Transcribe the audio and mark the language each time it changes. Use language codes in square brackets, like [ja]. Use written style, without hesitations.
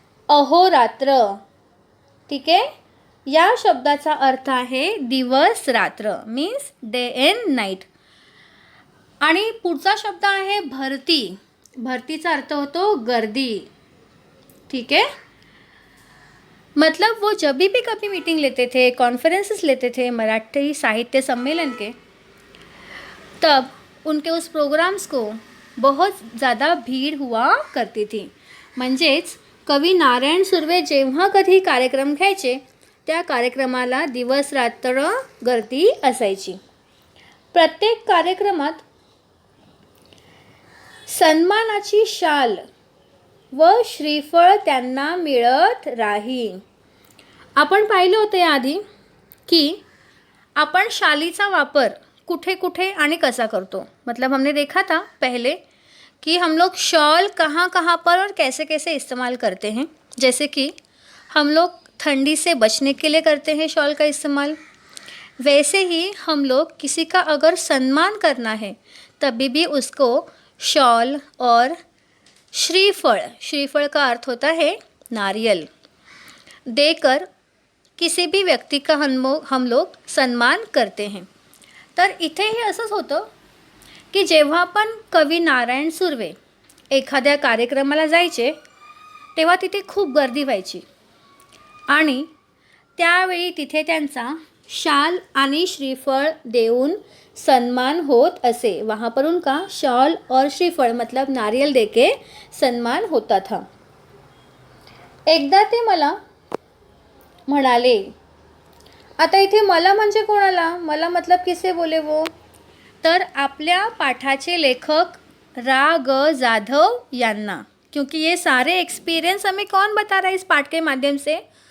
[mr] अहोरात्र, ठीक आहे. या शब्दाचा अर्थ आहे दिवस रात्र, [en] Means day and night. [mr] आणि पुढचा शब्द आहे भरती. भरतीचा अर्थ होतो गर्दी, [hi] ठीक है. मतलब वो जब भी कभी मीटिंग लेते थे, कॉन्फ्रेंसेस लेते थे मराठी साहित्य सम्मेलन के, तब उनके उस प्रोग्राम्स को बहुत ज़्यादा भीड़ हुआ करती थी. [mr] म्हणजेच कवी नारायण सुर्वे जेव्हा कधी कार्यक्रम घ्यायचे त्या कार्यक्रमाला दिवस रात्र गर्दी असायची. प्रत्येक कार्यक्रमात सन्मानाची शाल व श्रीफळ त्यांना मिळत राही. आपण पाहिलं होतं याआधी की आपण शालीचा वापर कुठे कुठे आणि कसा करतो. [hi] मतलब हमने देखा था पहले कि हम लोग शॉल कहाँ कहाँ पर और कैसे कैसे इस्तेमाल करते हैं. जैसे कि हम लोग ठंडी से बचने के लिए करते हैं शॉल का इस्तेमाल, वैसे ही हम लोग किसी का अगर सम्मान करना है तभी भी उसको शॉल और श्रीफल, श्रीफल का अर्थ होता है नारियल, देकर किसी भी व्यक्ति का हम लोग सम्मान करते हैं. [mr] तर इथेही असंच होतं की जेव्हा पण कवी नारायण सुर्वे एखाद्या कार्यक्रमाला जायचे तेव्हा तिथे खूप गर्दी व्हायची आणि त्यावेळी तिथे त्यांचा शाल आणि श्रीफळ देऊन सम्मान होत असे. [hi] वहाँ पर उनका शॉल और श्रीफल मतलब नारियल देके सम्मान होता था. [mr] एकदा ते मला म्हणाले. आता इथे मला म्हणजे कोणाला? [hi] मला मतलब किसे बोले वो? [mr] तर आपल्या पाठाचे लेखक रा ग जाधव यांना, [hi] क्योंकि ये सारे एक्सपीरियंस हमें कौन बता रहा है इस पाठ के माध्यम से?